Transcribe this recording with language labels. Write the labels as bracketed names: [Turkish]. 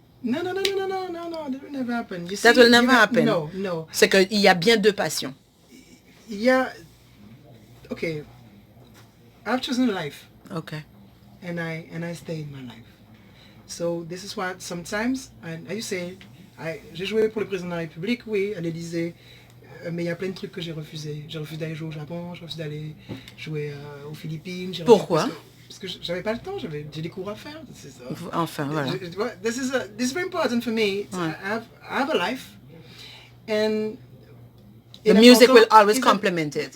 [English] No, that will never happen. You see, That will never happen. No. [French] C'est que il y a bien deux passions. [English] Yeah. Okay. I've chosen life. Okay. And I stay in my life. So this is why sometimes, and you say, [French] j'ai joué pour le président de la République, oui, à l'Élysée. Mais il y a plein de trucs que j'ai refusé. J'ai refusé d'aller jouer au Japon, j'ai refusé d'aller jouer aux Philippines. Pourquoi? Parce que j'avais pas le temps, j'ai des cours à faire. C'est ça. Enfin, voilà. [English] This is very important for me. I have a life, and the music will always complement it.